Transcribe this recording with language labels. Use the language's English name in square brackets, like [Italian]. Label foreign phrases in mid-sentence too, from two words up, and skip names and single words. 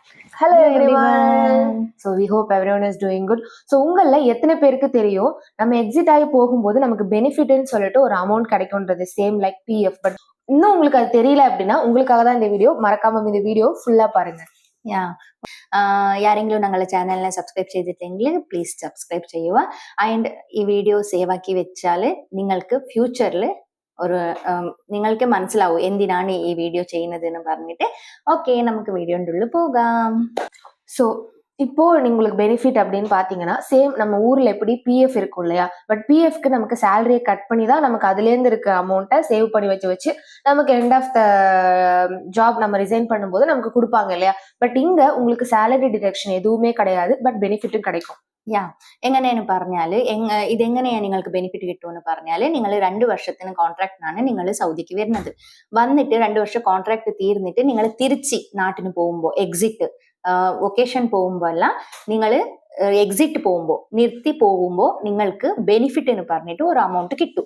[English] Hello everyone. So we hope everyone is doing good. [Tamil] So உங்கள எத்தனை பேருக்கு தெரியும் நம்ம எக்ஸிட் ஆகி போகும்போது நமக்கு பெனிஃபிட்னு சொல்லிட்டு ஒரு அமௌண்ட் கிடைக்கும்ன்றது [English] same like PF. [Tamil] பட் இன்னும் உங்களுக்கு அது தெரியல அப்படின்னா உங்களுக்காக தான் இந்த வீடியோ. மறக்காம இந்த வீடியோ ஃபுல்லா பாருங்க. [Malayalam] ಯಾರೆಂಗ್ಲೂ ഞങ്ങളുടെ ചാനലിനെ സബ്സ്ക്രൈബ് ചെയ്തിട്ടെങ്കിൽ [English] please subscribe [Malayalam] ചെയ്യുക. ആൻഡ് ഈ വീഡിയോ സേവ് ആക്കി വെച്ചാൽ നിങ്ങൾക്ക് ഫ്യൂച്ചറിൽ ഒരു നിങ്ങൾക്ക് മനസ്സിലാവും എന്തിനാണ് ഈ വീഡിയോ ചെയ്യുന്നത് എന്ന് പറഞ്ഞിട്ട്. ഓക്കെ, നമുക്ക് വീഡിയോൻ്റെ ഉള്ളിൽ പോകാം. [Tamil] ஸோ இப்போ உங்களுக்கு பெனிஃபிட் அப்படின்னு பாத்தீங்கன்னா சேம் நம்ம ஊர்ல எப்படி பிஎஃப் இருக்கும் இல்லையா, பட் பிஎஃப்க்கு நமக்கு சேலரியை கட் பண்ணி தான் நமக்கு அதுலேருந்து இருக்க அமௌண்ட்டை சேவ் பண்ணி வச்சு நமக்கு [English] end of the job [Tamil] நம்ம ரிசைன் பண்ணும்போது நமக்கு கொடுப்பாங்க இல்லையா. பட் இங்க உங்களுக்கு [English] salary deduction [Tamil] எதுவுமே கிடையாது, பட் பெனிஃபிட்டும் கிடைக்கும். [Malayalam] എങ്ങനെയെന്ന് പറഞ്ഞാൽ ഇതെങ്ങനെയാണ് നിങ്ങൾക്ക് ബെനിഫിറ്റ് കിട്ടുമെന്ന് പറഞ്ഞാൽ, നിങ്ങൾ 2 വർഷത്തിന് കോൺട്രാക്ടിനാണ് നിങ്ങൾ സൗദിക്ക് വരുന്നത്. വന്നിട്ട് 2 വർഷം കോൺട്രാക്ട് തീർന്നിട്ട് നിങ്ങൾ തിരിച്ച് നാട്ടിന് പോകുമ്പോൾ [English] exit vacation [Malayalam] പോകുമ്പോൾ അല്ല, നിങ്ങൾ എക്സിറ്റ് പോകുമ്പോൾ നിർത്തി പോകുമ്പോൾ നിങ്ങൾക്ക് ബെനിഫിറ്റ് എന്ന് പറഞ്ഞിട്ട് ഒരു അമൗണ്ട് കിട്ടും.